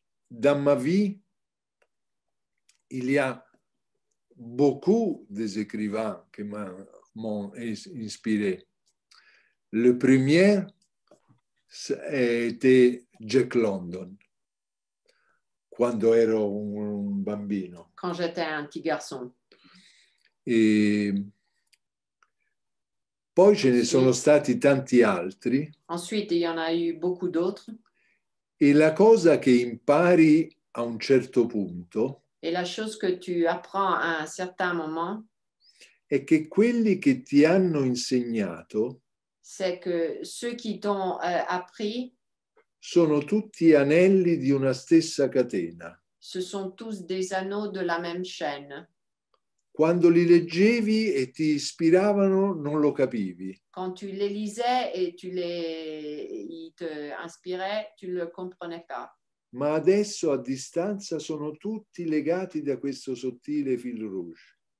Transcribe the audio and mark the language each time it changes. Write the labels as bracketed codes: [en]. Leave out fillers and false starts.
[fr] Dans ma vie, il y a beaucoup d'écrivains qui m'ont inspiré. Le premier était Jack London, [it] quando ero un bambino. [fr] Quand j'étais un petit garçon. [it] E poi ce ne sono stati tanti altri. [fr] Ensuite, il y en a eu beaucoup d'autres. [it] E la cosa che impari a un certo punto [fr] Et la chose que tu apprends à un certain moment, [it] è che quelli che ti hanno insegnato [fr] c'est que ceux qui t'ont appris [it] sono tutti anelli di una stessa catena. [fr] Ce sont tous des anneaux de la même chaîne. [it] Quando li leggevi e ti ispiravano, non lo capivi. [fr] Quand tu les lisais et ils te inspiraient, tu ne le comprenais pas. [it] Ma adesso a distanza sono tutti legati da questo sottile fil rouge.